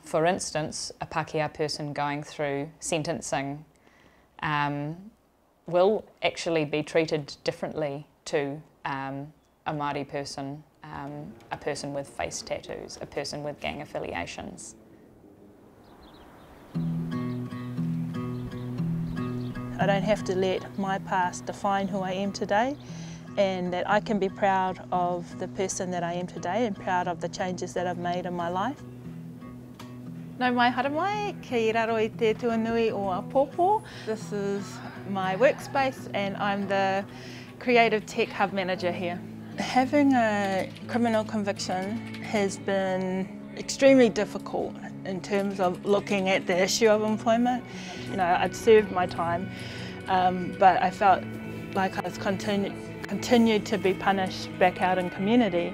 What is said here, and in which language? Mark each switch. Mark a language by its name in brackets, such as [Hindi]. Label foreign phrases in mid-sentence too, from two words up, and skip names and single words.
[English] For instance, a Pākehā person going through sentencing will actually be treated differently to a Māori person, a person with face tattoos, a person with gang affiliations. I don't have to let my past define who I am today, and that I can be proud of the person that I am today and proud of the changes that I've made in my life. [Māori] Nau mai haramai, ki raro I te tuanui o Apōpō. [English] This is my workspace and I'm the Creative Tech Hub Manager here. Having a criminal conviction has been extremely difficult in terms of looking at the issue of employment. You know, I'd served my time, but I felt like I was continuing continued to be punished back out in community.